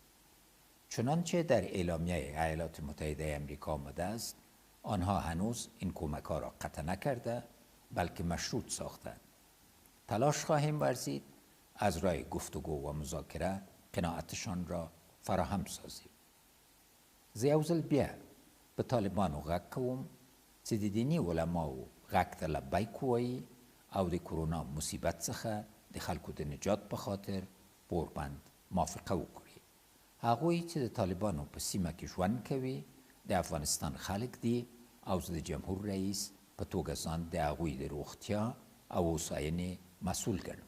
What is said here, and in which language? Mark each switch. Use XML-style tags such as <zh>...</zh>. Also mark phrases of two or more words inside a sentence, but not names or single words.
<fa>چنانچه در اعلامیه ایالات متحده آمریکا آمده است، آنها هنوز این کمک‌ها را قطع نکرده بلکه مشروط ساختند. تلاش خواهیم ورزید از راه گفتگو و مذاکره قناعتشان را فراهم سازیم.</fa> <ps>زه یو ځل بیا په طالبانو غږ کوم چې د دیني علماو غږ ته لبیک ووایي او د کرونا مصیبت څخه د خلکو د نجات په خاطر پوربند موافقه وکړي. هغوی چې د طالبانو په سیمه کې ژوند کوي د افغانستان خلک دي او زه د جمهور رئیس په توګه ځان د هغوی د روغتیا او هوساینې مسؤل ګڼم.</ps>